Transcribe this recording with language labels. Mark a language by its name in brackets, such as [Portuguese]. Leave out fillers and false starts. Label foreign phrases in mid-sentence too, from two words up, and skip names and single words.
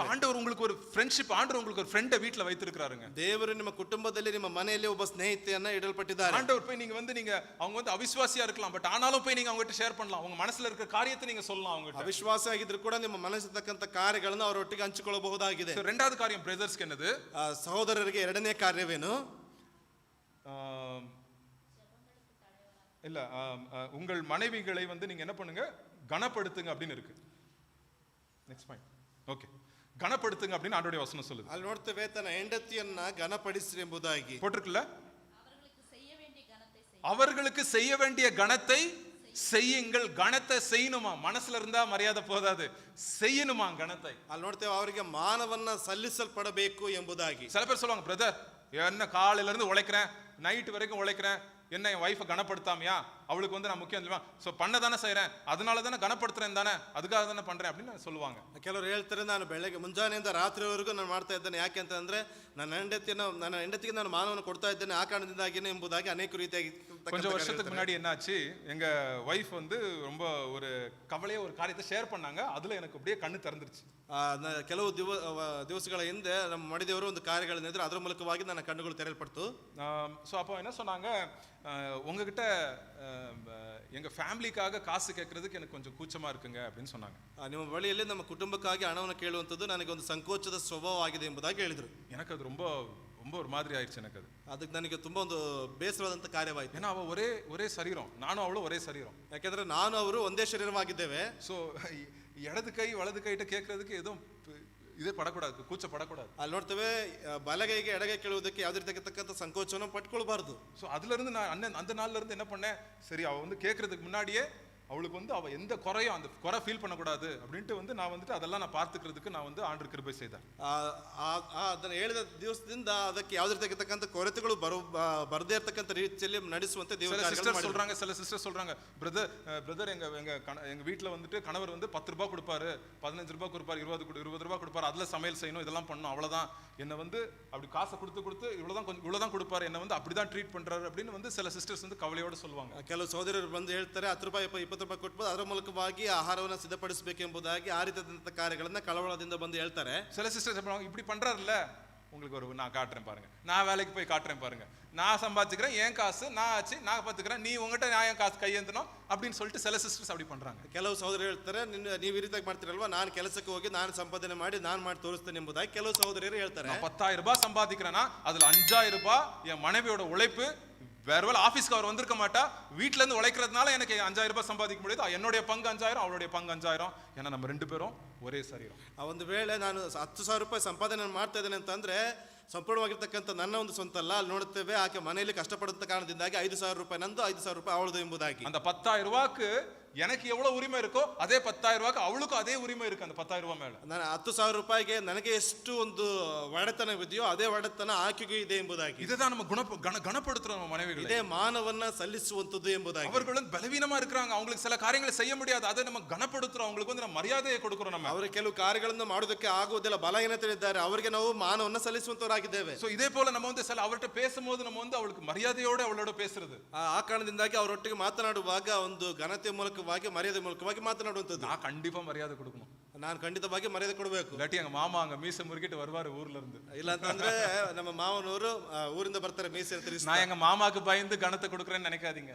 [Tamil] ஆண்டவர் உங்களுக்கு ஒரு ஃப்ரெண்ட்ஷிப், ஆண்டவர் உங்களுக்கு ஒரு ஃப்ரெண்டை வீட்ல வைத்திருக்காருங்க. [Kannada] ದೇವರು ನಿಮ್ಮ ಕುಟುಂಬದಲ್ಲಿ ನಿಮ್ಮ ಮನೆಯಲ್ಲಿ ಒಬ್ಬ ಸ್ನೇಹಿತೆಯನ್ನ ಇಡಲ್ಪಟ್ಟಿದ್ದಾರೆ. [Tamil] ஆண்டவர் போய் நீங்க அவங்க வந்து அவிசுவாசியா இருக்கலாம், பட் ஆனாலும் போய் நீங்க அவங்ககிட்ட ஷேர் பண்ணலாம், உங்க மனசுல இருக்க காரியத்தை நீங்க சொல்லலாம் அவங்ககிட்ட. [Kannada] ಅವಿಶ್ವಾಸ ಆಗಿದ್ರು ಕೂಡ ನಿಮ್ಮ ಮನಸ್ಸಿರ್ತಕ್ಕಂಥ ಕಾರ್ಯಗಳನ್ನು ಅವರೊಟ್ಟಿಗೆ ಹಂಚಿಕೊಳ್ಳಬಹುದಾಗಿದೆ. [Tamil] ரெண்டாவது காரியம் பிரதர்ஸ்க்கு என்னது? [Kannada] ಸಹೋದರರಿಗೆ ಎರಡನೇ ಕಾರ್ಯವೇನು? [Tamil] இல்ல, உங்கள் மனைவிகளை வந்து நீங்க என்ன பண்ணுங்க, கனப்படுத்துங்க அப்படின்னு இருக்கு. [English] next point. [Tamil] ஓகே, கனப்படுத்துங்க அப்படின்னு ஆண்டவருடைய வசனம் சொல்லுது. [Kannada] ಅಲ್ಲಿ ನೋಡ್ತೇವೆ, ತನ್ನ ಹೆಂಡತಿಯನ್ನ ಘನಪಡಿಸಿರಿ ಎಂಬುದಾಗಿ [Tamil] போட்டிருக்குல்ல. அவர்களுக்கு செய்ய வேண்டிய கனத்தை செய்யுங்கள், கணத்தை செய்யணுமா. மனசுல இருந்தா மரியாதை போதாது, செய்யணுமா கணத்தை. [Kannada] ಅಲ್ಲಿ ನೋಡ್ತೇವೆ ಅವರಿಗೆ ಮಾನವನ್ನ ಸಲ್ಲಿಸಲ್ಪಡಬೇಕು ಎಂಬುದಾಗಿ. [Tamil] சில பேர் சொல்லுவாங்க, பிரதர் என்ன காலையில இருந்து உழைக்கிறேன், நைட் வரைக்கும் உழைக்கிறேன், என்ன என் ஒய்ஃபை கனப்படுத்தாமையா, அவளுக்கு வந்து நான் முக்கியம் இல்லையா, ஸோ பண்ண தானே செய்கிறேன், அதனால தானே கனப்படுத்துறேன் தானே, அதுக்காக தானே பண்ணுறேன் அப்படின்னு சொல்லுவாங்க. [Kannada] ಕೆಲವರು ಹೇಳ್ತಾರೆ, ನಾನು ಬೆಳಗ್ಗೆ ಮುಂಜಾನೆಯಿಂದ ರಾತ್ರಿವರೆಗೂ ನಾನು ಮಾಡ್ತಾ ಇದ್ದೇನೆ, ಯಾಕೆ ಅಂತಂದ್ರೆ ನನ್ನ ಹೆಂಡತಿಗೆ ನಾನು ಮಾನವನ್ನು ಕೊಡ್ತಾ ಇದ್ದೇನೆ, ಆ ಕಾರಣದಿಂದಾಗಿನೇ ಎಂಬುದಾಗಿ ಅನೇಕ ರೀತಿಯಾಗಿ. [Tamil] கொஞ்சம் வருஷத்துக்கு முன்னாடி என்னாச்சு, எங்க ஒய்ஃப் வந்து ரொம்ப ஒரு கவலையா ஒரு காரியத்தை ஷேர் பண்ணாங்க, அதுல எனக்கு அப்படியே கண்ணு திறந்துருச்சு. [Kannada] ಕೆಲವು ದಿವಸಗಳ ಹಿಂದೆ ನಮ್ಮ ಮಡಿದೇವರು ಒಂದು ಕಾರ್ಯಗಳನ್ನಿದ್ರೆ ಅದರ ಮೂಲಕವಾಗಿ ನನ್ನ ಕಣ್ಣುಗಳು ತೆರೆಯಲ್ಪಡ್ತು. [Tamil] ஸோ அப்போ என்ன சொன்னாங்க, உங்ககிட்ட எங்க ஃபேமிலிக்காக காசு கேட்கறதுக்கு எனக்கு கொஞ்சம் கூச்சமா இருக்குங்க அப்படின்னு சொன்னாங்க. [Kannada] ನಿಮ್ಮ ಬಳಿಯಲ್ಲಿ ನಮ್ಮ ಕುಟುಂಬಕ್ಕಾಗಿ ಹಣವನ್ನು ಕೇಳುವಂಥದ್ದು ನನಗೆ ಒಂದು ಸಂಕೋಚದ ಸ್ವಭಾವ ಆಗಿದೆ ಎಂಬುದಾಗಿ ಹೇಳಿದರು. [Tamil] எனக்கு அது ரொம்ப ரொம்ப ஒரு மாதிரி ஆயிடுச்சு. எனக்கு அது [Kannada] ಅದಕ್ಕೆ ನನಗೆ ತುಂಬಾ ಒಂದು ಬೇಸರವಾದಂಥ ಕಾರ್ಯವಾಯಿತು. [Tamil] ஏன்னா அவ ஒரே சரீரம், நானும் அவளும் ஒரே சரீரம். [Kannada] ಯಾಕೆಂದ್ರೆ ನಾನು ಅವರು ಒಂದೇ ಶರೀರವಾಗಿದ್ದೇವೆ. [Tamil] ஸோ இடது கை வலது கைட்ட கேட்கறதுக்கு எதுவும் இதே படக்கூடாது, கூச்சப்படக்கூடாது. [Kannada] ಅಲ್ಲಿ ನೋಡ್ತೇವೆ, ಬಲಗೈಗೆ ಎಡಗೈ ಕೇಳುವುದಕ್ಕೆ ಯಾವುದೇ ರೀತಿಯಾಗಿರ್ತಕ್ಕಂಥ ಸಂಕೋಚನ ಪಟ್ಕೊಳ್ಬಾರ್ದು. [Tamil] ஸோ அதுல இருந்து நான் அந்த நாள்ல இருந்து என்ன பண்ணேன், சரி அவ வந்து கேட்கறதுக்கு முன்னாடியே அவளுக்கு வந்து அவ எந்த குறையும் அந்த குறை ஃபீல் பண்ணக்கூடாது அப்படின்ட்டு வந்து நான் வந்துட்டு அதெல்லாம் நான் பார்த்துக்கிறதுக்கு நான் வந்து ஆண்டவர் கிருபை செய்தேன். [Kannada] ಅದನ್ನು ಹೇಳಿದ ದಿವಸದಿಂದ ಅದಕ್ಕೆ ಯಾವುದೇ ರೀತಿಯಾಗಿರ್ತಕ್ಕಂಥ ಕೊರತೆಗಳು ಬರದೇ ಇರ್ತಕ್ಕಂಥ ರೀತಿಯಲ್ಲಿ ನಡೆಸುವಂತೆ ದೇವರು [Tamil] சொல்றாங்க. சில சிஸ்டர் சொல்றாங்க, பிரதர் எங்க வீட்டுல வந்துட்டு கணவர் வந்து 10 ரூபாய் கொடுப்பாரு, 15 ரூபாய் கொடுப்பாரு, 20 ரூபாய் கொடுப்பாரு, அதுல சமையல் செய்யணும், இதெல்லாம் பண்ணணும், அவ்வளவுதான். என்ன வந்து அப்படி காசை கொடுத்து இவ்வளவுதான் கொடுப்பாரு, என்ன வந்து அப்படிதான் ட்ரீட் பண்றாரு அப்படின்னு வந்து சில சிஸ்டர்ஸ் வந்து கவலையோட சொல்லுவாங்க. [Kannada] ಕೆಲವು ಸಹೋದರರು ಬಂದು ಹೇಳ್ತಾರೆ, 10 ರೂಪಾಯಿ 20 ರೂಪಾಯಿ ಕೊಟ್ಟು ಅದರ ಮೂಲಕವಾಗಿ ಆಹಾರವನ್ನು ಸಿದ್ಧಪಡಿಸಬೇಕು ಎಂಬುದಾಗಿ ಆ ರೀತಿಯಾದಂಥ ಕಾರ್ಯಗಳನ್ನ ಕಳವಳದಿಂದ ಬಂದು ಹೇಳ್ತಾರೆ. [Tamil] சில சிஸ்டர்ஸ் இப்படி பண்றாருல்ல, உங்களுக்கு ஒரு நான் காட்டுறேன் பாருங்க, நான் வேலைக்கு போய் காட்டுறேன் பாருங்க, நான் சம்பாதிச்சுக்கிறேன், என் காசு நான் ஆச்சு, நான் பார்த்துக்கிறேன், நீ உங்ககிட்ட நான் என் காசு கையேந்தணும் அப்படின்னு சொல்லிட்டு சில சிஸ்டர்ஸ் அப்படி பண்றாங்க. [Kannada] ಕೆಲವು ಸಹೋದರರು ಹೇಳ್ತಾರೆ, ನೀವು ಈ ರೀತಿಯಾಗಿ ಮಾಡ್ತೀರಲ್ವಾ, ನಾನು ಕೆಲಸಕ್ಕೆ ಹೋಗಿ ನಾನು ಸಂಪಾದನೆ ಮಾಡಿ ನಾನು ಮಾಡಿ ತೋರಿಸ್ತೇನೆ ಎಂಬುದಾಗಿ ಕೆಲವು ಸಹೋದರರು ಹೇಳ್ತಾರೆ. [Tamil] 10,000 ரூபாய் சம்பாதிக்கிறேன்னா அதுல 5,000 ரூபாய் என் மனைவியோட உழைப்பு, வேற வேலை ஆபீஸ்க்கு அவர் வந்திருக்க மாட்டா, வீட்டுல இருந்து உழைக்கிறதுனால எனக்கு 5,000 ரூபாய் சம்பாதிக்க முடியுது, என்னுடைய பங்கு 5,000, அவளுடைய பங்கு 5,000, ஏன்னா நம்ம 2 பேரும் ஒரே சரீரம். [Kannada] ಒಂದು ವೇಳೆ ನಾನು 10,000 ರೂಪಾಯಿ ಸಂಪಾದನೆ ಮಾಡ್ತಾ ಇದ್ದೇನೆ ಅಂತಂದ್ರೆ ಸಂಪೂರ್ಣವಾಗಿರ್ತಕ್ಕಂಥ ನನ್ನ ಒಂದು ಸ್ವಂತ ಅಲ್ಲ. ಅಲ್ಲಿ ನೋಡುತ್ತೇವೆ, ಆಕೆ ಮನೆಯಲ್ಲಿ ಕಷ್ಟಪಡುತ್ತ ಕಾರಣದಿಂದಾಗಿ 5,000 ರೂಪಾಯಿ ನಂದು, 5,000 ರೂಪಾಯಿ ಅವಳದು ಎಂಬುದಾಗಿ. [Tamil] அந்த 10,000 ரூபாய்க்கு எனக்கு எவ்வளவு உரிமை இருக்கோ அதே 10,000 ரூபாய்க்கு அவளுக்கும் அதே உரிமை இருக்கு. அந்த 10,000 ரூபாய் மேல [Kannada] ನಾನು 10,000 ರೂಪಾಯಿಗೆ ನನಗೆ ಎಷ್ಟು ಒಂದು ಒಡೆತನವಿದೆಯೋ ಅದೇ ಒಡೆತನ ಆಕೆಗೂ ಇದೆ ಎಂಬುದಾಗಿ. [Tamil] இதுதான் நம்ம கனப்படுத்துறோம் நம்ம மனைவிகளை. [Kannada] ಇದೇ ಮಾನವನ್ನ ಸಲ್ಲಿಸುವಂತದ್ದು ಎಂಬುದಾಗಿ. [Tamil] அவர்கள் வந்து பலவீனமா இருக்காங்க, அவங்களுக்கு சில காரியங்களை செய்ய முடியாது, அதை நம்ம கனப்படுத்துறோம், அவங்களுக்கு வந்து நம்ம மரியாதையை கொடுக்கிறோம். நம்ம [Kannada] ಅವರ ಕೆಲವು ಕಾರ್ಯಗಳನ್ನು ಮಾಡೋದಕ್ಕೆ ಆಗುವುದಿಲ್ಲ, ಬಲಹೀನತೆಯಿದ್ದಾರೆ, ಅವರಿಗೆ ನಾವು ಮಾನವನ್ನ ಸಲ್ಲಿಸುವಂತವರಾಗಿದ್ದೇವೆ. [Tamil] சோ இதே போல நம்ம வந்து சில அவர்கிட்ட பேசும்போது நம்ம வந்து அவளுக்கு மரியாதையோட அவளோட பேசுறது, [Kannada] ಆ ಕಾರಣದಿಂದಾಗಿ ಅವರೊಟ್ಟಿಗೆ ಮಾತನಾಡುವಾಗ ಒಂದು ಘನತೆ ಮೂಲಕವಾಗಿ ಮರ್ಯಾದೆ ಮೂಲಕವಾಗಿ ಮಾತನಾಡುವಂಥದ್ದು. [Tamil] நான் கண்டிப்பா மரியாதை கொடுக்கணும், [Kannada] ನಾನು ಖಂಡಿತವಾಗಿ ಮರ್ಯಾದೆ ಕೊಡಬೇಕು. [Tamil] இல்லாட்டி எங்க மாமா அங்க மீசை முறுக்கிட்டு வருவாரு ஊர்ல இருந்து. [Kannada] ಇಲ್ಲ ಅಂತಂದ್ರೆ ನಮ್ಮ ಮಾವನವರು ಊರಿಂದ ಬರ್ತಾರೆ ಮೀಸೆ ಅಂತ. [Tamil] நான் எங்க மாமாக்கு பயந்து கனத்தை கொடுக்குறேன்னு நினைக்காதீங்க.